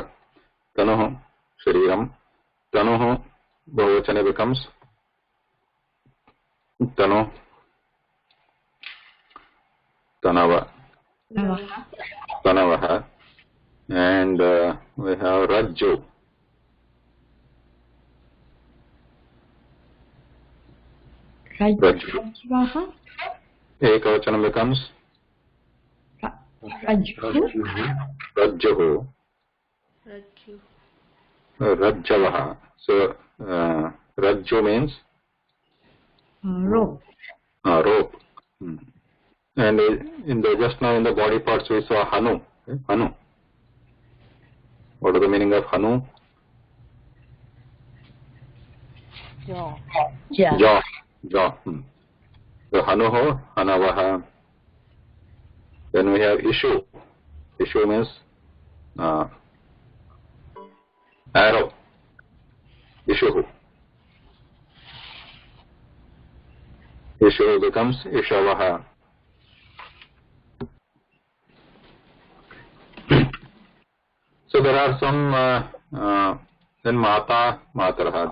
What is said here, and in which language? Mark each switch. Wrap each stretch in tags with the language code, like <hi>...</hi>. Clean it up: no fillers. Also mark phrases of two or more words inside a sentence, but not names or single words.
<sa>तनुः, शरीरम्। तनुः, बहुवचन becomes तनू, तनवः, तनवः.</sa> <en>And we have Rajju.</en> <sa>Rajvaha.</sa> <en>Ekavachanam becomes</en> <sa>Rajvu. Rajjuhu. Rajju.</sa> <en>Rajjavaha. So Rajju means Rope. rope. And in the just now in the body parts we saw Hanu.</en> <sa>Hanu.</sa> <en>What is the meaning of Hanu? Jaw. Jaw. Jaw. So</en> <sa>हनुः, हनवः.</sa> <en>Then we have Ishu. Ishu means arrow. Ishuhu. Ishu becomes Ishavaha. So there are some then</en> <sa>माता, मातरः.</sa>